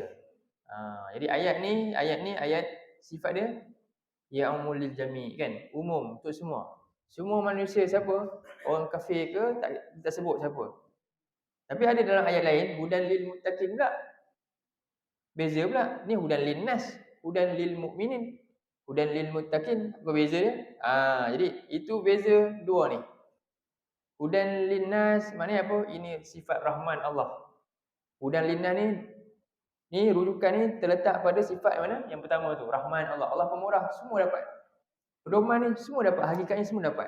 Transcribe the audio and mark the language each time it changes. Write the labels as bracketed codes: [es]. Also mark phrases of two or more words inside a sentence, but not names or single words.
[ms] Jadi ayat ni ayat sifat dia ya [ar] عموم للجميع' [ms] kan, umum untuk semua. Semua manusia siapa? Orang kafir ke tak sebut siapa. Tapi ada dalam ayat lain [ar] هدى للمتقين [ms] pula. Beza pula. [ar] Ni هدى للناس، هدى للمؤمنين، هدى للمتقين. [ms] Apa beza dia? Jadi itu beza dua ni. [ar] هدى للناس [ms] maknanya apa? Ini sifat rahman Allah. [ar] هدى للناس [ms] ni rujukan ni terletak pada sifat mana? Yang pertama tu, rahman Allah. Allah pemurah, semua dapat. Pedoman ni semua dapat, hakikatnya semua dapat.